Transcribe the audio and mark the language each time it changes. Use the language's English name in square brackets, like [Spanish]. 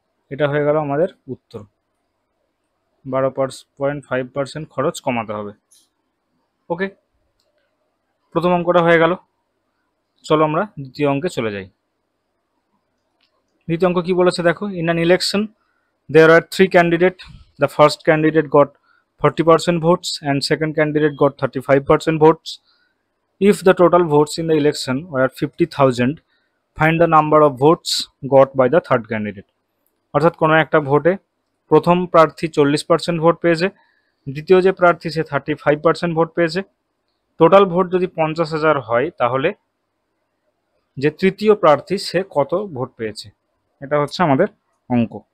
[Bangla] এটা হয়ে গেল আমাদের উত্তর, 12.5% খরচ কমাতে হবে। ওকে, প্রথম অঙ্কটা হয়ে গেল। চলো আমরা দ্বিতীয় অঙ্কে চলে যাই। দ্বিতীয় অঙ্ক কি বলেছে দেখো, [English] In an election there are three candidates. The first candidate got 40% votes and second candidate got 35% votes. If the total votes in the election were 50,000, find the number of votes got by the third candidate. [Bangla] অর্থাৎ কোনো একটা ভোটে প্রথম প্রার্থী 40% vote পেয়েছে, দ্বিতীয় যে প্রার্থী সে 35% ভোট পেয়েছে। টোটাল ভোট যদি 50,000 হয়, তাহলে যে তৃতীয় প্রার্থী সে কত ভোট পেয়েছে, এটা হচ্ছে আমাদের অঙ্ক।